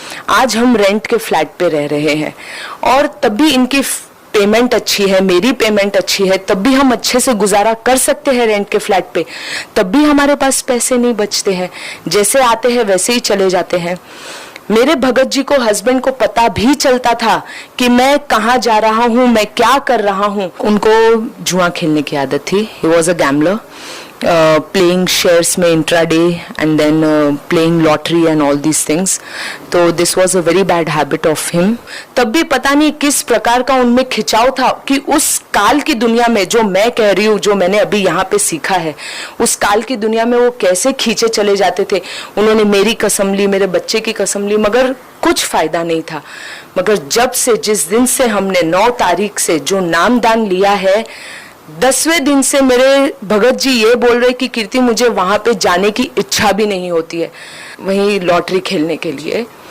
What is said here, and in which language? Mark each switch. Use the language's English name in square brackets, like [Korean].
[Hindi] आज हम रेंट के फ्लैट पे रह रहे हैं और तब भी इनकी पेमेंट अच्छी है, मेरी पेमेंट अच्छी है, तब भी हम अच्छे से गुजारा कर सकते हैं रेंट के फ्लैट पे। तब भी हमारे पास पैसे नहीं बचते हैं, जैसे आते हैं वैसे ही चले जाते हैं। मेरे भगत जी को, हस्बैंड को पता भी चलता था कि मैं कहाँ जा रहा हूँ, मैं क्या कर रहा हूँ। उनको जुआ खेलने की आदत थी। [English] He was a gambler, playing shares में intraday and then playing lottery and all these things. तो this was a very bad habit of him. [Hindi] तब भी पता नहीं किस प्रकार का उनमें खिंचाव था कि उस काल की दुनिया में जो मैं कह रही हूँ, जो मैंने अभी यहाँ पे सीखा है, उस काल की दुनिया में वो कैसे खींचे चले जाते थे। उन्होंने मेरी कसम ली, मेरे बच्चे की कसम ली, मगर कुछ फायदा नहीं था। मगर जब से, जिस दिन से हमने 9 तारीख से जो नामदान लिया है, 10वें दिन से मेरे भगत जी ये बोल रहे कि कीर्ति मुझे वहां पे जाने की इच्छा भी नहीं होती है, वहीं लॉटरी खेलने के लिए।